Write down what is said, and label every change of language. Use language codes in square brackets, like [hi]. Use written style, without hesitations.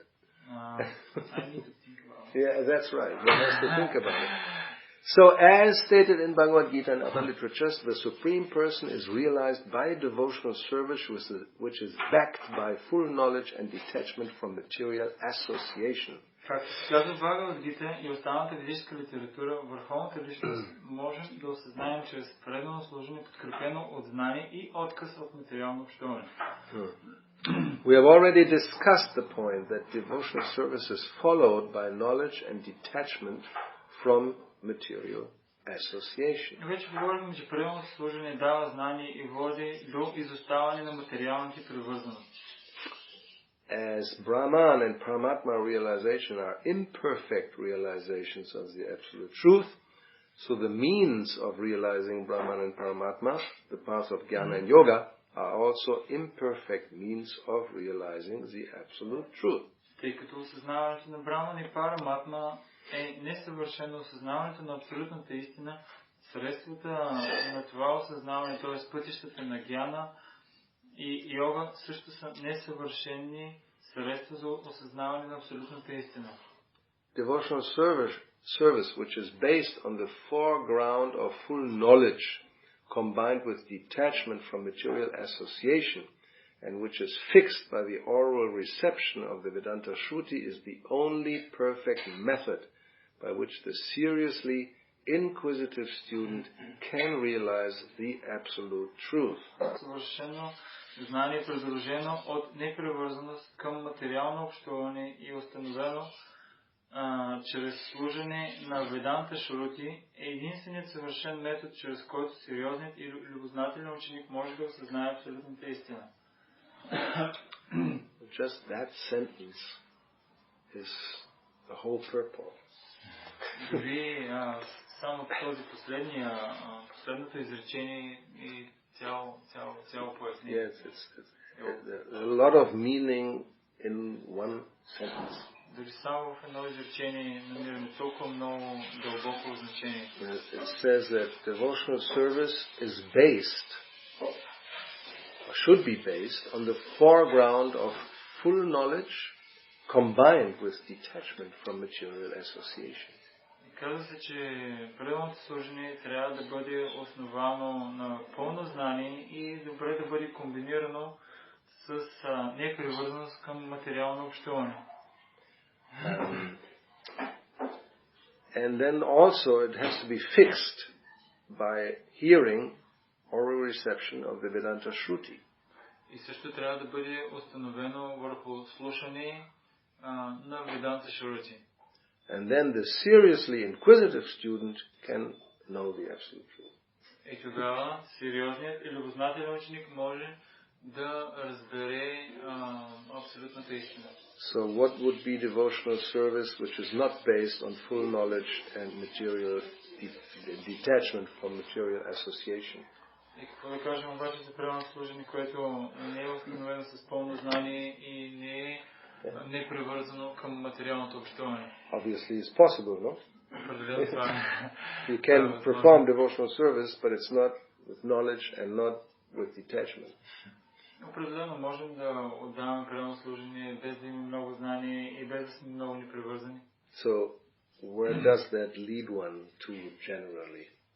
[en] I need to think about it. Yeah, that's right. One has to think about it. So, as stated in Bhagavad Gita and other literatures, the Supreme Person is realized by devotional service which is backed by full knowledge and detachment from material association. [bg] Както се казва в Бхагавад Гита и останалата ведическа литература, върховната личност можем да осъзнаем чрез предано служене, подкрепено от знание и отказ от материално общуване. [en] We have already discussed the point that devotional service is followed by knowledge and detachment from material association. [bg] Вече говорим, че преданото служене дава знание и води до изоставане на материалните привързаности. [en] As Brahman and Paramatma realization are imperfect realizations of the absolute truth, so the means of realizing Brahman and Paramatma, the path of Jnana and Yoga, are also imperfect means of realizing the absolute truth. [bg] Тъй като осъзнаването на Браман и Параматма е несъвършено осъзнаването на абсолютната истина, средствата на това осъзнаване, т.е. пътищата на Гяна и Йога, също са несъвършени средства за осъзнаване на абсолютната истина. [en] Devotional service which is based on the foreground of full knowledge combined with detachment from material association and which is fixed by the oral reception of the Vedanta Shruti is the only perfect method by which the seriously inquisitive student can realize the absolute truth. [bg] Съвършено знание, придружено от непривързаност към материално общуване и установено чрез служене на Веданта Шрути е единственият съвършен метод, чрез който сериозният и любознателен ученик може да осъзнае абсолютната истина. [en] Just that sentence is the whole purport. [bg] Дори само този последното изречение и цяло пояснение. [en] Yes, it's a lot of meaning in one sentence. [bg] Дори само в едно изречение намираме толкова много дълбоко значение. [en] It says that devotional service is based, or should be based, on the foreground of full knowledge combined with detachment from material association. [bg] Казва се, че преданото служение трябва да бъде основано на пълно знание и добре да бъде комбинирано с непривързаност към материално общуване. [en] And then also it has to be fixed by hearing oral reception of the Vedanta Shruti. [bg] И също трябва да бъде установено върху слушане на Веданта Шрути. [en] And then the seriously inquisitive student can know the absolute truth. [bg] И тогава сериозният и любознателен ученик може да разбере абсолютната истина. [en] So what would be devotional service which is not based on full knowledge and material detachment from material association? [bg] И какво да кажем обаче за предано служене, което не е установено с пълно знание и не е привързано към материалното общуване? [en] Obviously it's possible, no? [bg] Определено това [en] You can perform devotional service, but it's not with knowledge and not with detachment. [bg] Определено можем да отдаваме предано служение без да имаме много знание и без да сме много непривързани. [en] So where does that lead one to generally?